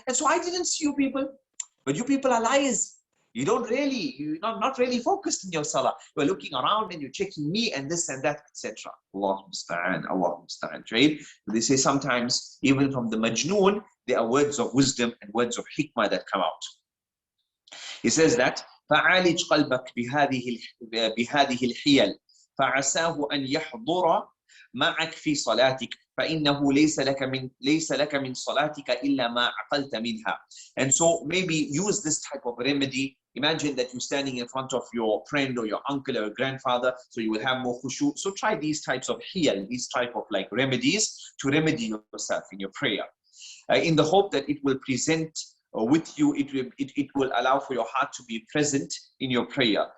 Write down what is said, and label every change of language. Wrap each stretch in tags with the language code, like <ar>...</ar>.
<en>And so I didn't see you people. But you people are liars. You're not really focused in your salah. You're looking around and you're checking me and this and that, etc. Allah musta'an, Allah musta'an. Right? They say sometimes, even from the majnoon, there are words of wisdom and words of hikmah that come out. He says that</en> <ar>فَعَالِجْ قَلْبَكْ بِهَذِهِ الْحِيَلِ فَعَسَاهُ أَنْ يَحْضُرَ معك في صلاتك فإنه ليس لك من صلاتك إلا ما عقلت منها.</ar> <en>And so maybe use this type of remedy. Imagine that you're standing in front of your friend or your uncle or grandfather, so you will have more khushu. So try these types of hiyal, these type of like remedies to remedy yourself in your prayer, in the hope that it will present with you, it will allow for your heart to be present in your prayer.</en>